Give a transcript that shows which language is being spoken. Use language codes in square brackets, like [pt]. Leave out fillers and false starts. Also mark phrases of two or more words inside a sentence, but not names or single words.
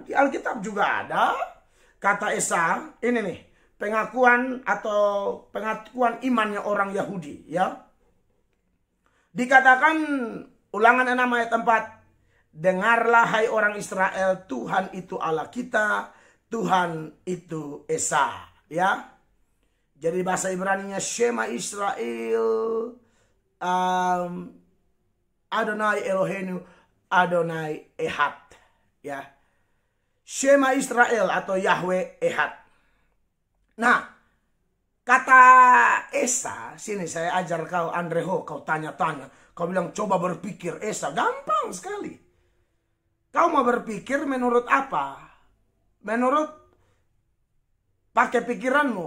[id] Di Alkitab juga ada kata Esa. Ini nih, pengakuan imannya orang Yahudi ya. Dikatakan Ulangan 6 ayat 4. Dengarlah hai orang Israel, Tuhan itu Allah kita, Tuhan itu Esa, ya. Jadi bahasa Ibraninya [he] שמע ישראל, אדוני אלוהינו, אדוני אחד, [id] ya. [he] שמע ישראל [id] atau [he] יהוה אחד. [id] Nah, kata Esa, sini saya ajar kau Andreho, kau tanya-tanya. Kau bilang coba berpikir Esa, gampang sekali. Kau mau berpikir menurut apa? Menurut pakai pikiranmu.